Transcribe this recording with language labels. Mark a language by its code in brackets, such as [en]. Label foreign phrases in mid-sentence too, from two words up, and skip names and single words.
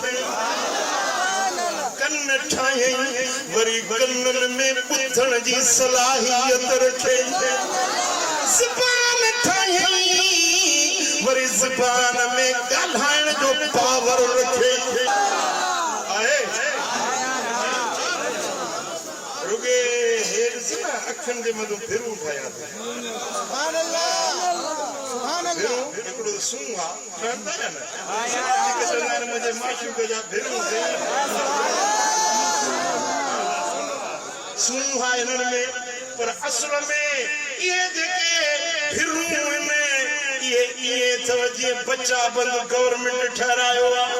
[sd] कन ठाहियईं वरी कननि में ॿुधण जी सलाहियत रखे। ज़बान ठाहियईं वरी ज़बान में ॻाल्हाइण जो पावर रखे। रुगे हेर से ना अखियुनि जे मथां भिरूं ठाहिया अथई। भिरूं हिकिड़ो सूंह आहे, ठहंदा या न? जेके चवंदा आहिनि मुंहिंजे माशूक जा भिरूं सूंह आहे हिननि में, पर असुल में इहे जेके भिरूं आहिनि इहे ईअं अथव जीअं बच्चा बंदि गवर्नमेंट ठहरायो आहे।